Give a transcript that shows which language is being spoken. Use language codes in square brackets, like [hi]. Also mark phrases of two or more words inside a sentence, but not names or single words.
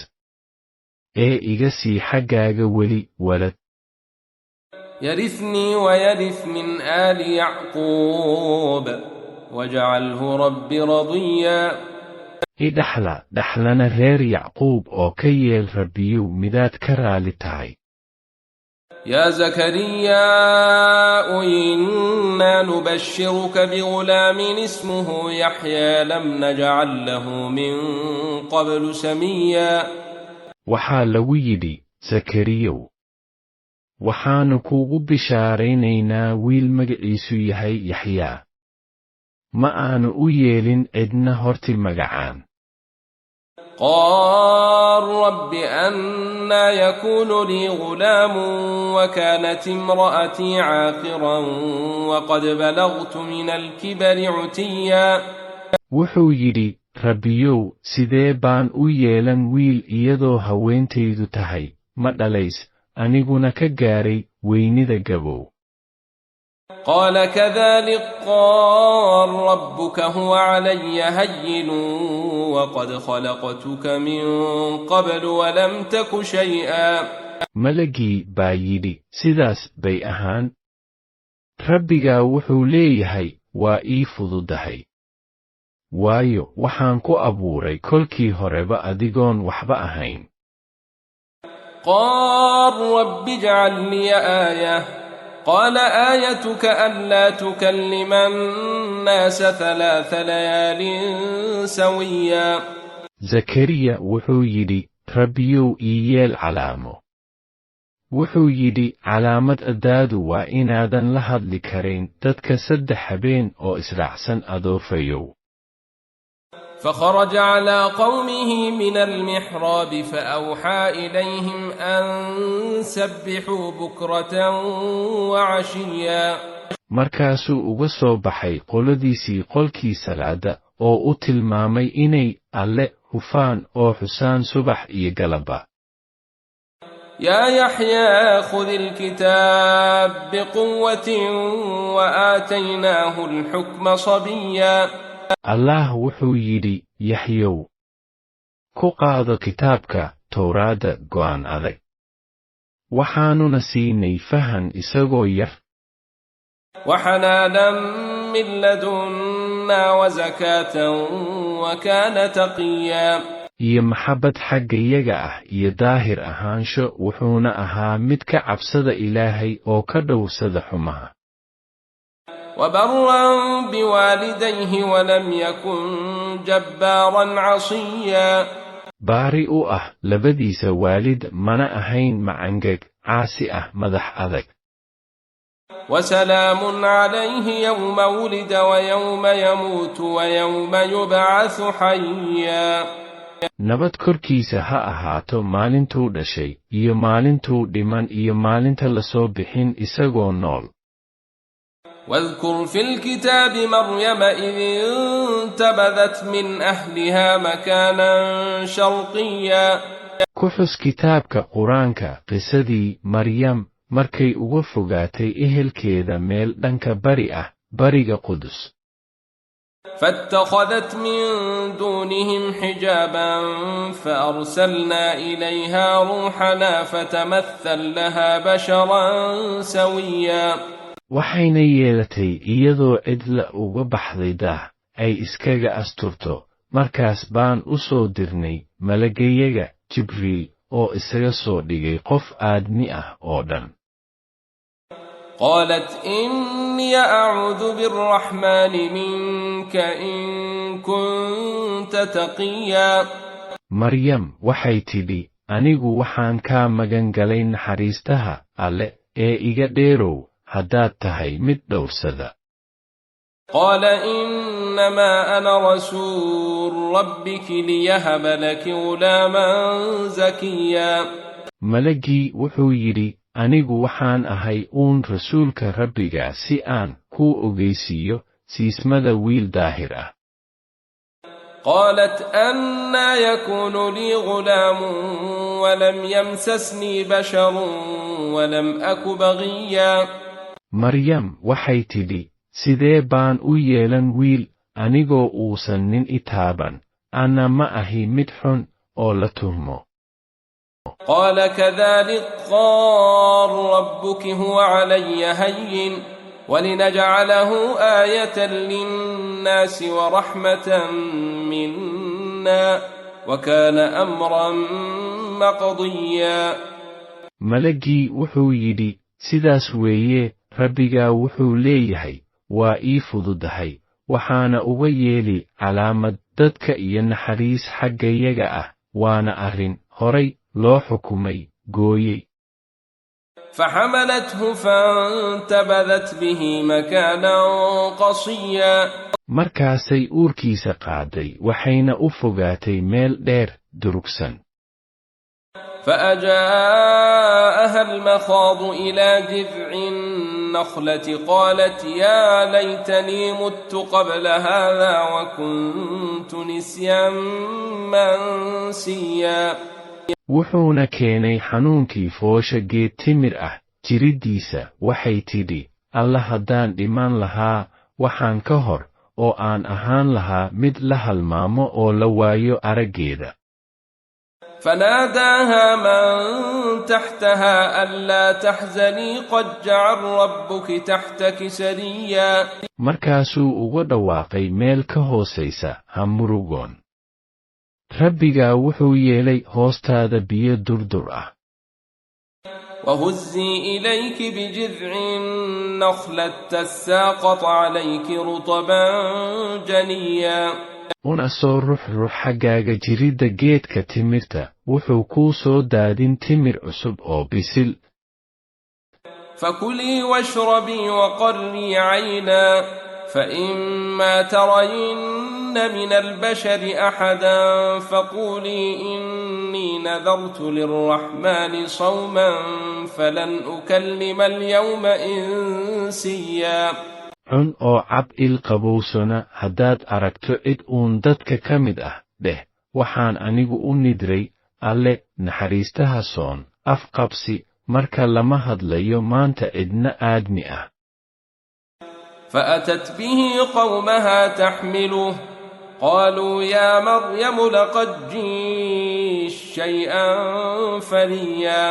[so] Iga sii xaggaaga weli walad. [ar] يرثني ويرث من آل يعقوب واجعله رب رضيا [so] dhaxlana reer Yacquub oo ka yeel Rabbiyow midaad ka raali tahay. [ar] يا زكريا إنا نبشرك بغلام اسمه يحيى لم نجعل له من قبل سميا [so] Waxaa lagu yidhi, Zakariyow, waxaanu kuugu bishaaraynaynaa wiil magaciisu yahay Yaxyaa. Ma aanu u yeelin cidna horti magacaan. [ar] قال رب أنى يكون لي غلام وكانت امرأتي عاقرا وقد بلغت من الكبر عتيا [so] Wuxuu yidhi, Rabbiyow, sidee baan u yeelan wiil iyadoo haweentaydu tahay, ma dhalays, aniguna ka gaaray weynida gabow. [ar] قال كذلك قال ربك هو علي هين وقد خلقتك من قبل ولم تك شيئا [so] Malagii baa yidhi, sidaas bay ahaan. Rabbigaa wuxuu leeyahay, waa ii fududahay. Waayo waxaan ku abuuray kolkii horeba adigoon waxba ahayn. [ar] قال رب اجعل لي آية قال آيتك ألا تكلم الناس 3 ليال سويا [so] Zakariya wuxuu yidhi, Rabbiyow ii yeel calaamo. Wuxuu yidhi, calaamadaadu waa inaadan la hadli karayn dadka 3 habeen oo israacsan adoofayow. [ar] فخرج على قومه من المحراب فأوحى إليهم أن سبحوا بكرة وعشيا [so] Markaasuu uga soo baxay qoladiisii qolkii salaada oo u tilmaamay inay alle hufaan oo xusaan subax iyo galaba. [ar] يا يحيى خذ الكتاب بقوة وآتيناه الحكم صبيا [so] Allah wuxuu yidhi, Yaxyow, ku qaado kitaabka Towraadda go'aan adag. Waxaanuna siinay fahan isagoo yar. [ar] وحنانا من لدنا وزكاة وكان تقيا [so] iyo maxabbad xaggayaga ah iyo daahir ahaansho wuxuuna ahaa mid ka cabsada Ilaahay oo ka dhowrsada xumaha. [ar] وبرا بوالديه ولم يكن جبارا عصيا [so] Baari u ah labadiisa waalid mana ahayn macangeg caasi ah madax adag. [ar] وسلام عليه يوم ولد ويوم يموت ويوم يبعث حيا [so] nabad korkiisa ha ahaato maalintuu dhashay iyo maalintuu dhiman iyo maalinta la soo bixin isagoo nool. [ar] واذكر في الكتاب مريم إذ انتبذت من أهلها مكانا شرقيا. [so] ku xus kitaabka qur-aanka qisadii maryam markay uga fogaatay ehelkeeda meel dhanka bari ah bariga qudus. [ar] فاتخذت من دونهم حجابا فأرسلنا إليها روحنا فتمثل لها بشرا سويا. [so] waxayna yeelatay iyadoo cidla uga baxday daah ay iskaga asturto markaas baan u soo dirnay malagayaga jibriil oo isaga soo dhigay qof aadmi ah oo dhan. [ar] قالت إني أعوذ بالرحمن منك إن كنت تقيا. [so] maryam waxay tidhi anigu waxaan kaa magan galay naxariistaha alle ee iga dheerow haddaad tahay mid dhowrsada. [ar] قال إنما أنا رسول ربك ليهب لك غلاما زكيا. [so] malagii wuxuu yidhi anigu waxaan ahay uun rasuulka rabbiga si aan kuu ogeysiiyo siismada wiil daahir ah. [ar] قالت أنى يكون لي غلام ولم يمسسني بشر ولم أك بغيا. [so] maryam waxay tidhi sidee baan u yeelan wiil anigoo uusan nin i taaban ana ma ahi mid xun oo la tuhmo. [ar] قال كذلك قال ربك هو علي هين ولنجعله آية للناس ورحمة منا وكان أمرا مقضيا. [so] malagii wuxuu yidhi sidaas weeye rabbigaa wuxuu leeyahay waa ii fududahay waxaana uga yeeli calaamad dadka iyo naxariis xaggayaga ah waana arrin horay loo xukumay gooyey. [ar] فحملته فانتبذت به مكانا قصيا. [so] markaasay uurkiisa qaaday waxayna u fogaatay meel dheer durugsan. [ar] فأجاءها المخاض إلى جذع النخلة قالت يا ليتني مت قبل هذا وكنت نسيا منسيا. [so] wuxuuna keenay xanuunkii foosha geed timir ah jiriddiisa waxay tidhi alla haddaan dhiman lahaa waxaan ka hor oo aan ahaan lahaa mid la halmaamo oo la waayo araggeeda. [ar] فناداها من تحتها ألا تحزني قد جعل ربك تحتك سريا. [so] markaasuu uga dhawaaqay meel ka hoosaysa ha murugoon rabbigaa wuxuu yeelay hoostaada biyo durdur ah. [ar] وهزي إليك بجذع النخلة تساقط عليك رطبا جنيا. [so] una soo rux xaggaaga jiridda geedka timirta wuxuu kuu soo daadin timir cusub oo bisil. [ar] فكلي واشربي وقري عينا فإما ترين من البشر أحدا فقولي إني نذرت للرحمن صوما فلن أكلم اليوم إنسيا. [so] cun oo cab il qabowsana haddaad aragto cid uun dadka ka mid ah dheh waxaan anigu u nidray alle naxariistaha soon afqabsi marka lama hadlayo maanta cidna aadmi ah. [ar] فأتت به قومها تحمله قالوا يا مريم لقد جئت شيئا فريا.